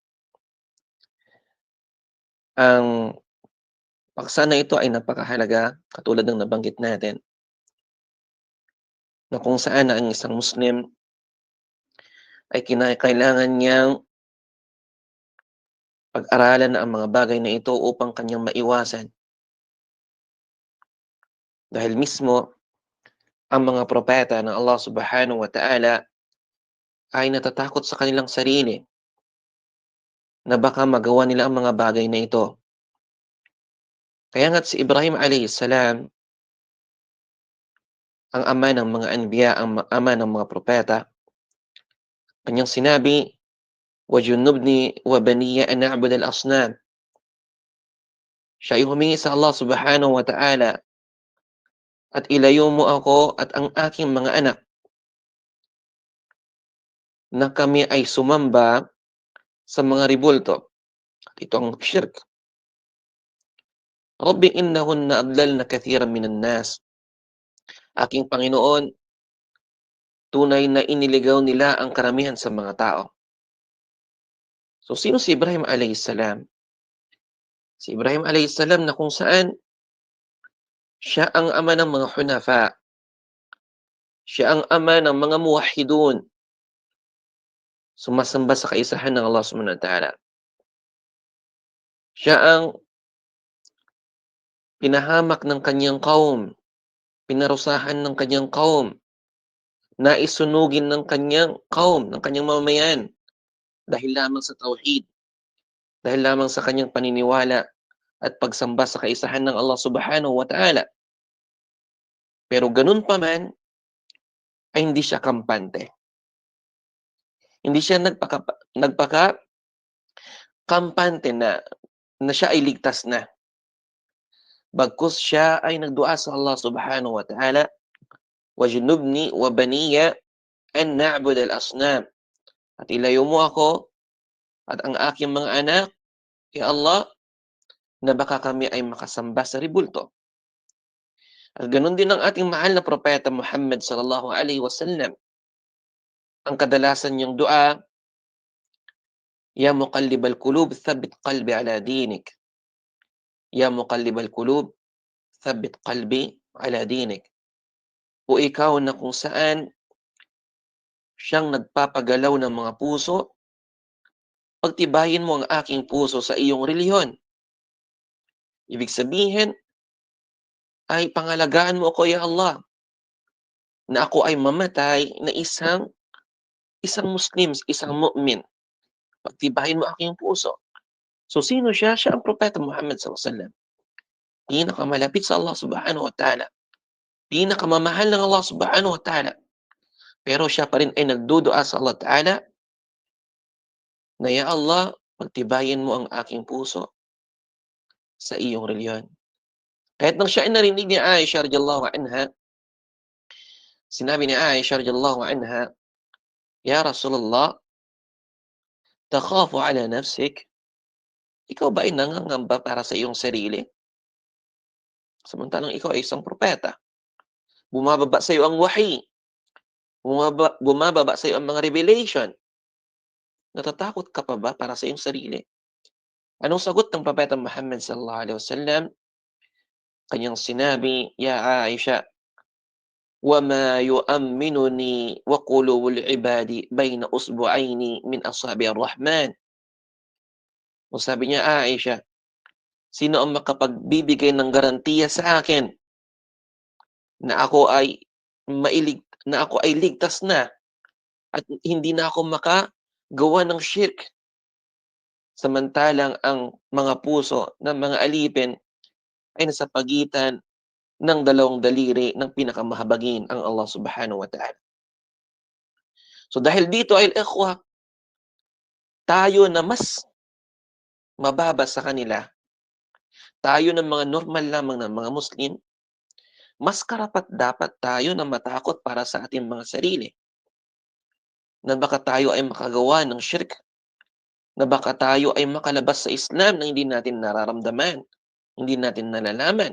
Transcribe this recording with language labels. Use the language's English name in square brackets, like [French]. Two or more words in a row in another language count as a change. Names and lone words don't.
[Filipino] Ang paksa na ito ay napakahalaga katulad ng nabanggit natin na kung saan ang isang Muslim ay kinakailangan niyang pag-aralan ang mga bagay na ito upang kanyang maiwasan. Dahil mismo ang mga propeta ng Allah [Arabic] سبحانه وتعالى [Filipino] ay natatakot sa kanilang sarili na baka magawa nila ang mga bagay na ito. Kaya nga't si Ibrahim [Arabic] عليه السلام, [Filipino] ang ama ng mga anbiya, ang ama ng mga propeta, kanyang sinabi, وَجُنُّبْنِي وَبَنِيَّ أَنْ نَعْبُدَ الْأَصْنَامَ. Siya ay humingi sa Allah [Arabic] سبحانه وتعالى, [Filipino] at ilayo mo ako at ang aking mga anak na kami ay sumamba sa mga ribulto. At ito ang shirk. [Arabic] رب إنهن أضللن كثيرا من الناس. [Filipino] Aking Panginoon, tunay na iniligaw nila ang karamihan sa mga tao. So, sino si Ibrahim [Arabic] عليه السلام? [Filipino] Si Ibrahim [Arabic] عليه السلام [Filipino] na kung saan siya ang ama ng mga hunafa. Siya ang ama ng mga muwahhidun. Sumasamba sa kaisahan ng Allah [Arabic] سبحانه وتعالى. [Filipino] Siya ang pinahamak ng kanyang kaum, pinarusahan ng kanyang kaum, naisunugin ng kanyang kaum, ng kanyang mamamayan, dahil lamang sa tauhid, dahil lamang sa kanyang paniniwala at pagsamba sa kaisahan ng Allah [Arabic] سبحانه وتعالى. [Filipino] Pero ganun pa man, ay hindi siya kampante. Hindi siya nagpaka-kampante na siya ay ligtas na. Bagkus siya ay nagdua sa Allah [Arabic] سبحانه وتعالى, وَجُنُّبْنِي وَبَنِيَّ أَنْ نَعْبُدَ الْأَصْنَامَ. [Filipino] At ilayo mo ako at ang aking mga anak, ya Allah, na baka kami ay makasamba sa ribulto. At ganun din ang ating mahal na propeta Muhammad [Arabic] صلى الله عليه وسلم. [Filipino] Ang kadalasan niyang dua, [Arabic] يا مقلب القلوب ثبت قلبي على دينك. يا مقلب القلوب ثبت قلبي على دينك. [Filipino] O ikaw na kung saan siyang nagpapagalaw ng mga puso, pagtibayin mo ang aking puso sa iyong relihiyon. Ibig sabihin, ay pangalagaan mo ako, ya Allah, na ako ay mamatay na isang Muslim, isang mu'min. Pagtibayin mo aking puso. So, sino siya? Siya ang propeta Muhammad SAW. Pinakamalapit sa Allah [Arabic] سبحانه وتعالى. [Filipino] Pinakamamahal ng Allah [Arabic] سبحانه وتعالى. [Filipino] Pero siya pa rin ay nagdudua sa Allah ta'ala na, Ya Allah, pagtibayin mo ang aking puso sa iyong reliyon. Kahit nang siya ay narinig ni Aisha [Arabic] رضي الله عنها, [Filipino] sinabi ni Aisha [Arabic] رضي الله عنها, يا رسول الله تخاف على نفسك? [Filipino] Ikaw ba ay nangangamba para sa iyong sarili? Samantalang ikaw ay isang propeta. Bumababa sa iyo ang wahi. Bumababa sa iyo ang mga revelation. Natatakot ka pa ba para sa iyong sarili? Anong sagot ng propeta Muhammad [Arabic] صلى الله عليه وسلم? [Filipino] Kanyang sinabi, Ya Aisha, [Arabic] وَمَا يُؤَمِّنُنِي وَقُلُوبُ الْعِبَادِ بَيْنَ أُصْبُعَيْنِ مِنْ أَصَابِعِ الرَّحْمَنِ. [Filipino] O sabi niya, Aisha, sino ang makapagbibigay ng garantiya sa akin na ako ay ligtas na at hindi na ako makagawa ng shirk? Samantalang ang mga puso ng mga alipin ay nasa pagitan ng dalawang daliri ng pinakamahabagin, ang Allah [Arabic] سبحانه وتعالى. [Filipino] So dahil dito ay ikhwa, tayo na mas mababa sa kanila, tayo ng mga normal lamang na mga Muslim, mas karapat-dapat tayo na matakot para sa ating mga sarili. Na baka tayo ay makagawa ng shirk, na baka tayo ay makalabas sa Islam na hindi natin nararamdaman, hindi natin nalalaman.